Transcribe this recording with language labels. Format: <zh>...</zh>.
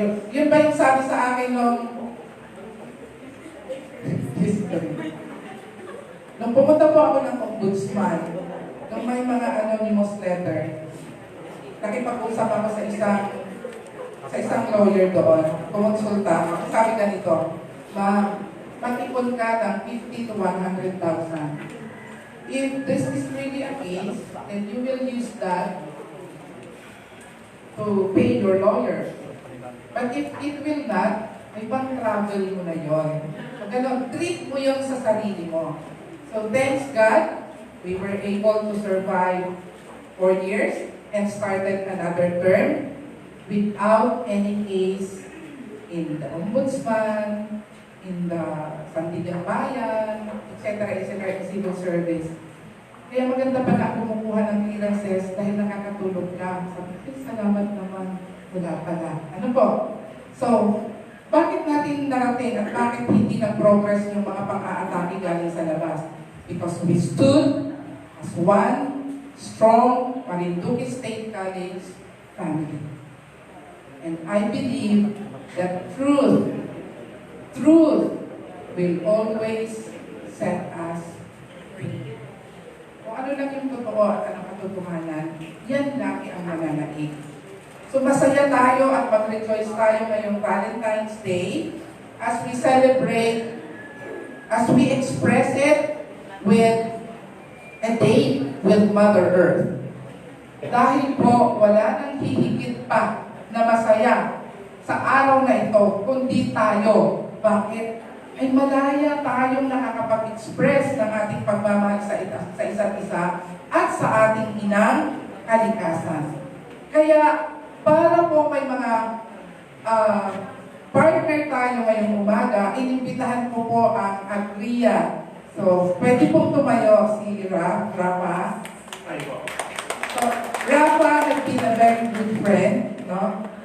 <tl>Yun ba yung sabi sa akin nung pumunta po ako ng ombudsman, nung may mga anonymous letter, nakipag-usap ako sa isang lawyer doon, kumonsulta, sabi ganito, mag-ipon ka ng 50 to 100,000.</tl> <en>If this is really a case, then you will use that to pay your lawyer. But if it will not,</en> <tl>may pang-travel mo na yun.</tl> <en>So,</en> <tl>ganun, treat mo yun sa sarili mo.</tl> <en>So, thanks God, we were able to survive 4 years and started another term without any case in the ombudsman, in the Sandigan Bayan, etc., in civil service.</en> <tl>Kaya maganda pa na kumukuha ng clearances dahil nakakatulog ka. Sabi ko, salamat naman. Wala pala. Ano po? So, bakit natin narating at bakit hindi nag-progress yung mga pang-aatake galing sa labas?</tl> <en>Because we stood as one strong Marinduque State College family. And I believe that truth will always set us free.</en> <tl>Kung ano lang yung totoo at ang katotohanan, yan lagi ang mananaig. So masaya tayo at mag-rejoice tayo ngayong Valentine's Day</tl> <en>as we celebrate, as we express it with a day with Mother Earth.</en> <tl>Dahil po, wala nang hihigit pa na masaya sa araw na ito, kundi tayo. Bakit? Ay malaya tayong nakakapag-express ng ating pagmamahal sa isa't isa at sa ating inang kalikasan. Kaya, para po may mga partner tayo ngayong umaga, inimbitahan ko po ang Agria. So, pwede pong tumayo si Rafa.</tl> <en>So, Rafa has been a very good friend, no?</en>